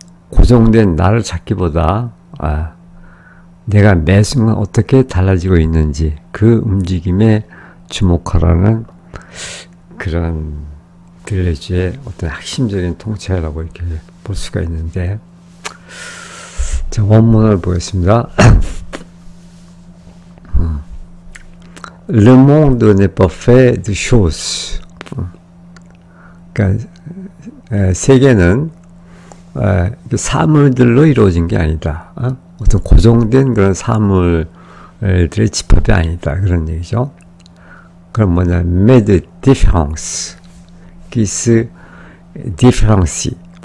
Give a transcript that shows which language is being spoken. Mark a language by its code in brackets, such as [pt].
[ko] 고정된 나를 찾기보다 내가 매 순간 어떻게 달라지고 있는지 그 움직임에 주목하라는 그런 들레주의 어떤 핵심적인 통찰이라고 이렇게 볼 수가 있는데, 자, 원문을 보겠습니다. [fr] Le monde n'est pas fait de choses. [ko] 그러니까 세계는 사물들로 이루어진 게 아니다. 어떤 고정된 그런 사물들의 집합이 아니다. 그런 얘기죠. 그럼 뭐냐? [fr] Mais de différence qui se différencie.